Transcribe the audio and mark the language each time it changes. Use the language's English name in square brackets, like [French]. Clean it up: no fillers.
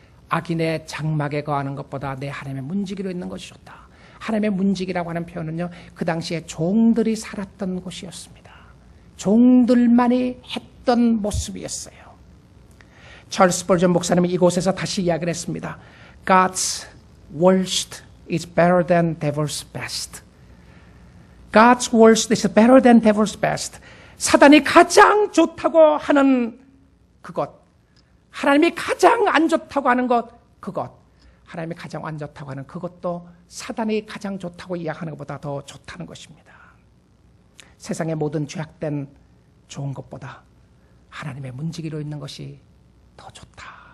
[Korean] 악인의 장막에 거하는 것보다 내 하나님의 문지기로 있는 것이 좋다. 하나님의 문지기라고 하는 표현은요, 그 당시에 종들이 살았던 곳이었습니다. 종들만이 했던 모습이었어요. 찰스 스펄전 목사님이 이곳에서 다시 이야기를 했습니다. [English] God's worst is better than devil's best. God's worst is better than devil's best. [Korean] 사단이 가장 좋다고 하는 그것, 하나님이 가장 안 좋다고 하는 것, 그것, 하나님이 가장 안 좋다고 하는 그것도 사단이 가장 좋다고 이야기하는 것보다 더 좋다는 것입니다. 세상의 모든 죄악된 좋은 것보다 하나님의 문지기로 있는 것이 더 좋다.